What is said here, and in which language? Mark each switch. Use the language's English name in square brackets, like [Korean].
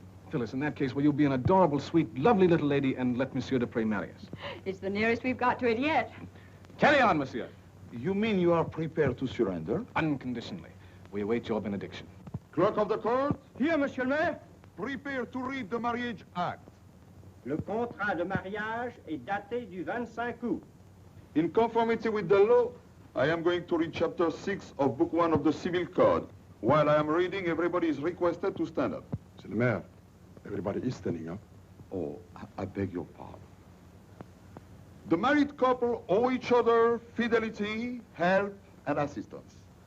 [English] Phyllis, in that case, will you be an adorable, sweet, lovely little lady and let Monsieur Dupre marry us? It's the nearest we've got to it yet. Carry on, monsieur. You mean you are prepared to surrender? Unconditionally. We await your benediction. Clerk of the court, Here, monsieur le maire. prepare to read the marriage act. [French] Le contrat de mariage est daté du 25 août. [English] In conformity with the law, I am going to read chapter 6 of book 1 of the Civil Code. While I am reading, everybody is requested to stand up. Monsieur le maire, everybody is standing up. Oh, I beg your pardon. The married couple owe each other fidelity, help, and assistance.